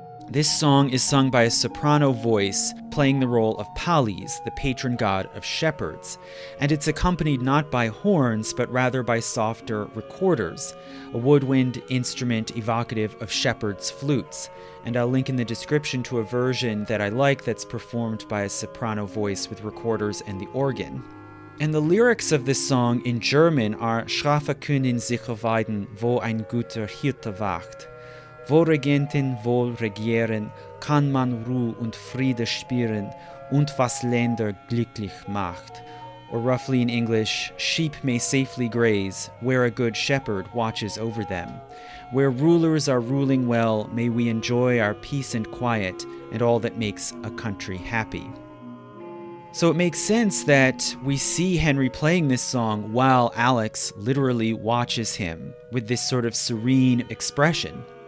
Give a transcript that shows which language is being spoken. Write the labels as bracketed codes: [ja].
[en] This song is sung by a soprano voice playing the role of Phallis, the patron god of shepherds, and it's accompanied not by horns but rather by softer recorders, a woodwind instrument evocative of shepherds' flutes. And I'll link in the description to a version that I like that's performed by a soprano voice with recorders and the organ. And the lyrics of this song in German are [de] Schafe können sicher weiden, wo ein guter Hirte wacht. Wo Regenten wohl regieren, kann man Ruhe und Friede spüren, und was Länder glücklich macht. [en] Or roughly in English, sheep may safely graze, where a good shepherd watches over them. Where rulers are ruling well, may we enjoy our peace and quiet, and all that makes a country happy. So it makes sense that we see Henry playing this song while Alex literally watches him with this sort of serene expression.